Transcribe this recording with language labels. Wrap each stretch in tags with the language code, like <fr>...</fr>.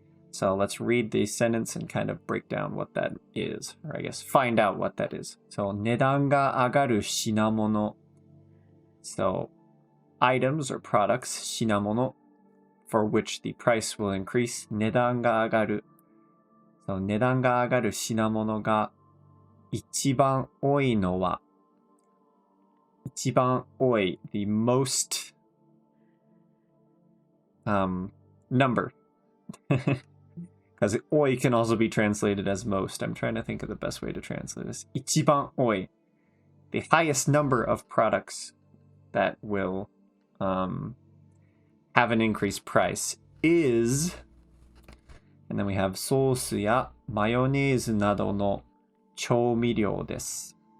<en>So let's read the sentence and kind of break down what that is, or I guess find out what that is.</en> <ja>So 値段が上がる品物.</ja> <en>So items or products, 品物, for which the price will increase.</en> <ja>値段が上がる. So 値段が上がる品物が一番多いのは一番多い</ja> <en>the most number. Because 多い can also be translated as most. I'm trying to think of the best way to translate this. 一番多い the highest number of products that will have an increased price is, and then we have</en> <ja>ソースやマヨネーズなどの調味料です.</ja>